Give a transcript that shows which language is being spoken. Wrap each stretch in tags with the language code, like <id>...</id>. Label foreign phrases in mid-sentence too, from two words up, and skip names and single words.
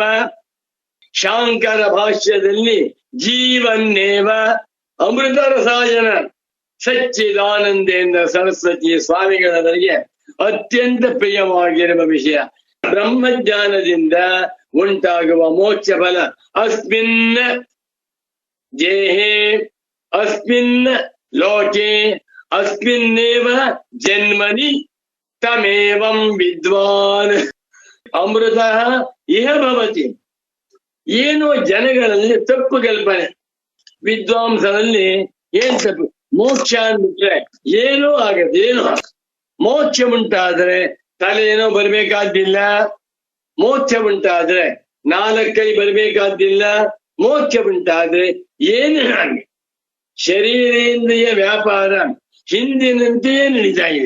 <kn>ಶಾಂಕರ ಭಾಷ್ಯದಲ್ಲಿ ಜೀವನ್ನೇವ ಅಮೃತ ರಸಾಯನ ಸಚ್ಚಿದಾನಂದೇಂದ್ರ ಸರಸ್ವತಿ ಸ್ವಾಮಿಗಳವರಿಗೆ ಅತ್ಯಂತ ಪ್ರಿಯವಾಗಿರುವ ವಿಷಯ. ಬ್ರಹ್ಮಜ್ಞಾನದಿಂದ ಉಂಟಾಗುವ ಮೋಕ್ಷ ಫಲ</kn> <sa>ಅಸ್ಮಿನ್ ದೇಹೇ, ಅಸ್ಮಿನ್ ಲೋಕೆ, ಅಸ್ಮಿನ್ನೇವ ಜನ್ಮನಿ ತಮೇವಂ ವಿದ್ವಾನ್ ಅಮೃತ ಇಹ ಭವತಿ.</sa> <kn>ಏನೋ ಜನಗಳಲ್ಲಿ ತಪ್ಪು ಕಲ್ಪನೆ, ವಿದ್ವಾಂಸರಲ್ಲಿ ಏನ್ ತಪ್ಪು? ಮೋಕ್ಷ ಅಂದ್ಬಿಟ್ರೆ ಏನೋ ಆಗತ್ತೆ, ಏನೋ ಮೋಕ್ಷ ಉಂಟಾದ್ರೆ ತಲೆನೋ ಬರ್ಬೇಕಾದ್ದಿಲ್ಲ, ಮೋಕ್ಷ ಉಂಟಾದ್ರೆ 4 ಕೈ ಬರ್ಬೇಕಾದ್ದಿಲ್ಲ, ಮೋಕ್ಷ ಉಂಟಾದ್ರೆ ಏನು ಹಾಗೆ ಶರೀರೇಂದ್ರಿಯ ವ್ಯಾಪಾರ ಹಿಂದಿನಂತೆಯೇ ನಡೀತಾ ಇದೆ.</kn>